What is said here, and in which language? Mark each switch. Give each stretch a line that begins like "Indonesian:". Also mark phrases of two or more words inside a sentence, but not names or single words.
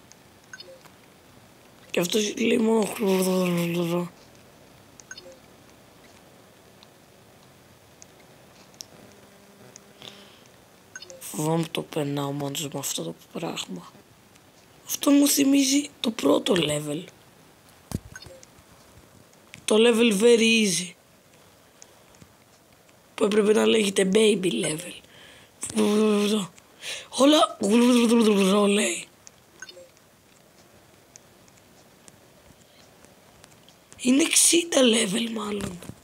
Greek: Και αυτός λέει μόνο φοβάμαι το περνάω μόνος με αυτό το πράγμα. Αυτό μου θυμίζει το πρώτο level.
English: Το level very easy.
Greek: Που έπρεπε να λέγεται
English: baby level.
Greek: Όλα λέει. Είναι 60 level μάλλον.